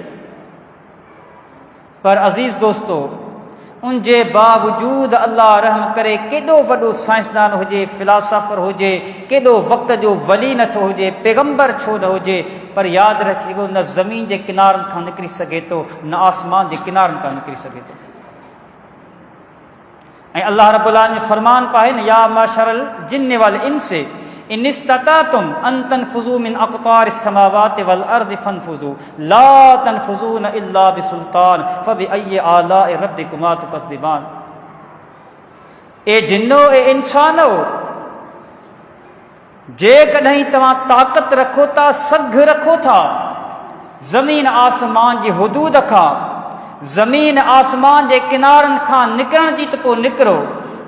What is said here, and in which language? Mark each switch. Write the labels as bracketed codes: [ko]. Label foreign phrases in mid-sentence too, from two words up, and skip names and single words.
[sd] पर अज़ीज़ दोस्तो, उनजे बावजूद अल्लाह रहम करे केॾो वॾो साइंसदान हुजे, फिलासफ़र हुजे, केॾो वक़्त जो वली नथो हुजे, पैगंबर छो न हुजे, पर यादि रखिजो, न ज़मीन जे किनारनि खां निकिरी सघे थो, न आसमान जे किनारनि खां निकिरी सघे थो। ۽ الله رب العالمين فرمان پائي نه, [ar] يا معشر الجن والإنس إن استطعتم أن تنفذوا من أقطار السماوات والأرض فانفذوا لا تنفذون إلا بسلطان فبأي آلاء ربكما تكذبان. [sd] ए जिन्नो, ए इंसानो, जेकॾहिं तव्हां ताक़त रखो था, सघ रखो था ज़मीन आसमान जी हुदूद खां, ज़मीन आसमान जे किनारनि खां निकिरण जी, त पोइ निकिरो।